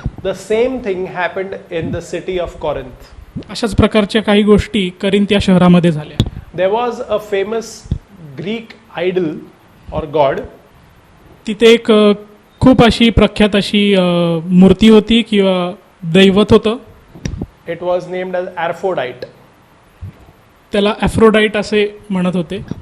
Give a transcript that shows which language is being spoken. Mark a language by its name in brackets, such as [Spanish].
[English] The same thing happened in the city of Corinth. [Marathi] अशाच प्रकारच्या काही गोष्टी करिंथ या शहरामध्ये झाल्या. [English] There was a famous Greek idol or god. [Marathi] तिथे एक खूप अशी प्रख्यात अशी मूर्ती होती किंवा दैवत होतं. [English] It was named as Aphrodite. [Marathi] त्याला ॲफ्रोडाईट असे म्हणत होते.